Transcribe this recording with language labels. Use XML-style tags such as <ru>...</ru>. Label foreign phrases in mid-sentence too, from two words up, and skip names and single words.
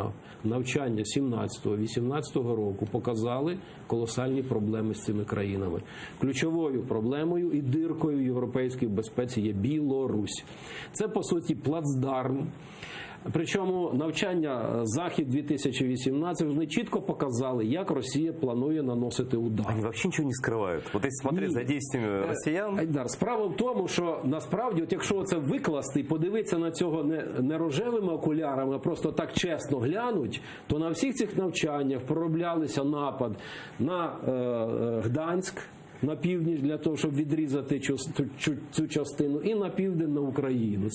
<uk>Навчання 17-18 року показали колосальні проблеми з цими країнами. Ключовою проблемою і диркою в європейській безпеці є Білорусь. Це, по суті, плацдарм. Причому навчання «Захід-2018» вони чітко показали, як Росія планує наносити удар.</uk> <ru>Они вообще ничего не скрывают. Вот если смотреть за действиями россиян...</ru> <uk>Айдар, справа в тому, що насправді, от якщо це викласти і подивитися на цього не рожевими окулярами, а просто так чесно глянуть, то на всіх цих навчаннях пророблялися напад на Гданськ, на північ для того, щоб відрізати цю частину, і на південь на Україну.</uk>